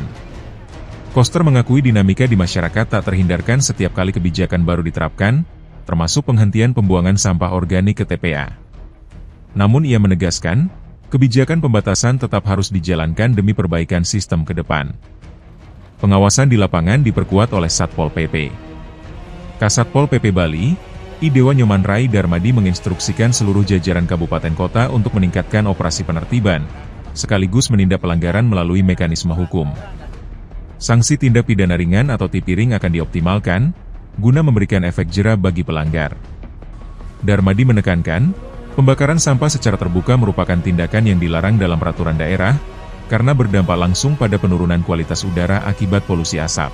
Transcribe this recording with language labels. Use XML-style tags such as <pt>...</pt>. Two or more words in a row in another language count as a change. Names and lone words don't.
<id>Koster mengakui dinamika di masyarakat tak terhindarkan setiap kali kebijakan baru diterapkan, termasuk penghentian pembuangan sampah organik ke TPA. Namun ia menegaskan, kebijakan pembatasan tetap harus dijalankan demi perbaikan sistem ke depan. Pengawasan di lapangan diperkuat oleh Satpol PP. Kasatpol PP Bali, Idewa Nyoman Rai Darmadi menginstruksikan seluruh jajaran kabupaten kota untuk meningkatkan operasi penertiban, sekaligus menindak pelanggaran melalui mekanisme hukum. Sanksi tindak pidana ringan atau tipiring akan dioptimalkan, guna memberikan efek jera bagi pelanggar. Darmadi menekankan, pembakaran sampah secara terbuka merupakan tindakan yang dilarang dalam peraturan daerah, karena berdampak langsung pada penurunan kualitas udara akibat polusi asap.</id>